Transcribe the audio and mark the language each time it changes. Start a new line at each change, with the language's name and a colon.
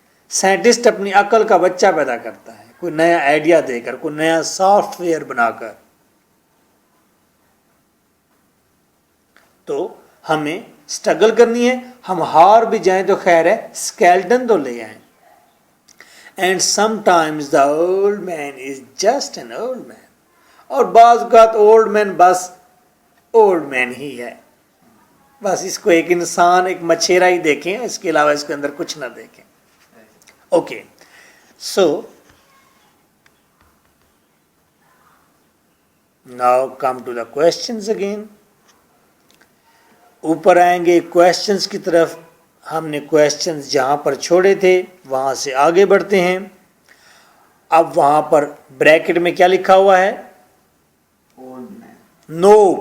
Urdu: Scientist اپنی عقل کا بچہ پیدا کرتا ہے، کوئی نیا آئیڈیا دے کر، کوئی نیا سافٹ ویئر بنا کر. تو ہمیں اسٹرگل کرنی ہے، ہم ہار بھی جائیں تو خیر ہے، اسکیلٹن تو لے آئیں.
English: And sometimes the old man is just an old man.
Urdu: اور بعض اوقات اولڈ مین بس اولڈ مین ہی ہے، بس اس کو ایک انسان، ایک مچھیرا ہی دیکھیں، اس کے علاوہ اس کے اندر کچھ نہ دیکھیں.
English: Okay, so now come to the questions again.
Urdu: اوپر آئیں گے کوشچنز کی طرف. ہم نے کوشچنز جہاں پر چھوڑے تھے وہاں سے آگے بڑھتے ہیں. اب وہاں پر بریکٹ میں کیا لکھا ہوا ہے؟ نو.